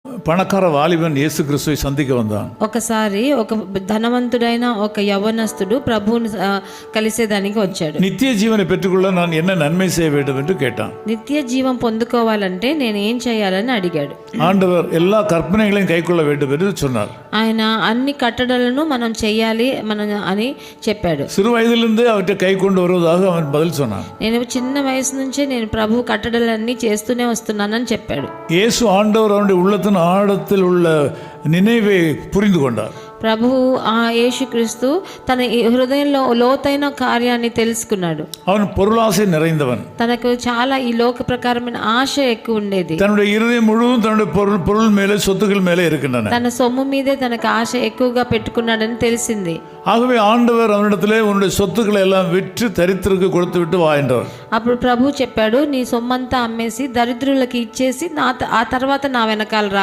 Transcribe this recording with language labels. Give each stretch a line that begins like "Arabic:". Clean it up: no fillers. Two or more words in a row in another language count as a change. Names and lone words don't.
Tamil: பணக்கார வாலிபன் இயேசு கிறிஸ்துவை சந்திக்க வந்தான்.
Telugu: ఒకసారి ఒక ధనవంతుడైన ఒక యవ్వనస్తుడు ప్రభువుని కలిసేదానికి వచ్చాడు.
Tamil: நித்திய ஜீவனை பெற்றுக்கொள்ள நான் என்ன நன்மை செய்ய வேண்டும் என்று கேட்டான்.
Telugu: నిత్య జీవం పొందుకోవాలంటే నేను ఏం చేయాలని అడిగాడు.
Tamil: ஆண்டவர் எல்லா கற்பனைகளையும் கைக்கொள்ள வேண்டும் என்று சொன்னார்.
Telugu: ఆయన అన్ని కట్టడలను మనం చేయాలి అని చెప్పాడు.
Tamil: சிறு வயதிலிருந்து அவற்றை கை கொண்டு வருவதாக அவன் பதில் சொன்னான்.
Telugu: నేను చిన్న వయసు నుంచే నేను ప్రభు కట్టడలన్నీ చేస్తూనే వస్తున్నానని చెప్పాడు.
Tamil: இயேசு ஆண்டவர் அவனுடைய உள்ளத்தின் ஆழத்தில் உள்ள நினைவை புரிந்து கொண்டார்.
Telugu: ప్రభువు ఆ యేసుక్రీస్తు తన హృదయంలో లోతైన కార్యాన్ని తెలుసుకున్నాడు.
Tamil: அவன் பொருளாசை நிறைந்தவன்.
Telugu: తనకు చాలా ఈ లోక ప్రకారమైన ఆశ ఎక్కువ ఉండేది.
Tamil: தன்னுடைய இருதயம் முழுவதும் தன்னுடைய பொருள் மேலே சொத்துக்கள் மேலே இருக்கின்றன.
Telugu: తన సొమ్ము మీదే తనకు ఆశ ఎక్కువగా పెట్టుకున్నాడని తెలిసింది.
Tamil: ஆகவே ஆண்டவர் அவனிடத்திலே உன்னுடைய சொத்துக்களை எல்லாம் விற்று தரித்திற்கு கொடுத்து விட்டு வா என்றார்.
Telugu: అప్పుడు ప్రభు చెప్పాడు, నీ సొమ్మంతా అమ్మేసి దరిద్రులకు ఇచ్చేసి ఆ తర్వాత నా వెనకాల రా.